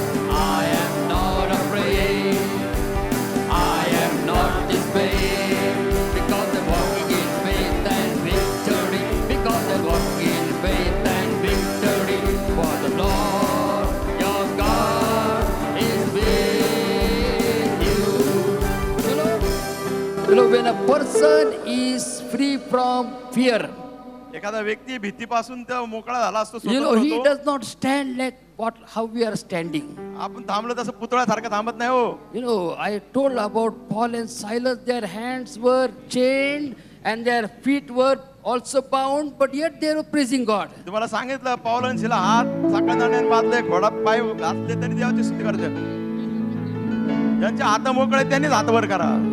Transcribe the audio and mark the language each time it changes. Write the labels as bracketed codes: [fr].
[en] I am not afraid, I am not dismayed, because I'm walking in faith and victory, because I'm walking in faith and victory, for the Lord your God is with you. You know, when a person is free from fear, [mr] एखादा व्यक्ती भीतीपासून तर मोकळा झाला असतो, [en] you know, [mr] स्वतंत्र [en] he [mr] होतो. [en] does not stand like how we are standing. [mr] आपण थांबलो तसं पुतळ्यासारखं थांबत नाही हो. [en] You know, I told about Paul and Silas, their hands were chained and their feet were also bound, but yet they were praising God. [mr] तुम्हाला सांगितलं पाऊल आणि शिला हात साखळदाण्याने बांधले, घोडा पाय घातले तरी देवाची स्तुती करते. ज्यांचे हात मोकळे त्यांनीच हात वर करा.